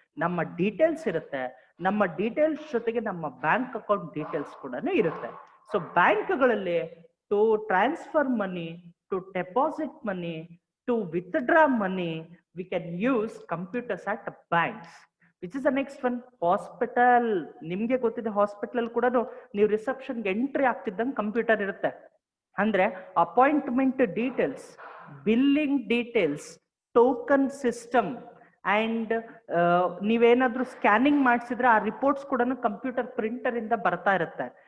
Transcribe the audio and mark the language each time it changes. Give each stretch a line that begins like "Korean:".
Kannada: ನಮ್ಮ ಡೀಟೇಲ್ಸ್ ಇರುತ್ತೆ, ನಮ್ಮ ಡೀಟೇಲ್ಸ್ ಜೊತೆಗೆ ನಮ್ಮ ಬ್ಯಾಂಕ್ ಅಕೌಂಟ್ ಡೀಟೇಲ್ಸ್ ಕೂಡ ಇರುತ್ತೆ.
English: So ಬ್ಯಾಂಕ್ಗಳಲ್ಲಿ to transfer money, to deposit money, to withdraw money, we can use computers at banks. Which is the next one, hospital.
Kannada: ನಿಮ್ಗೆ ಗೊತ್ತಿದೆ ಹಾಸ್ಪಿಟಲ್ ಕೂಡ ನೀವು ರಿಸೆಪ್ಷನ್ಗೆ ಎಂಟ್ರಿ ಆಗ್ತಿದ್ದಂಗೆ ಕಂಪ್ಯೂಟರ್ ಇರುತ್ತೆ. ಅಂದ್ರೆ appointment details, billing details, token system, and ನೀವೇನಾದ್ರೂ scanning ಮಾಡಿಸಿದ್ರೆ ಆ reports ಕೂಡ ಕಂಪ್ಯೂಟರ್ ಪ್ರಿಂಟರ್ ಇಂದ ಬರ್ತಾ ಇರುತ್ತೆ.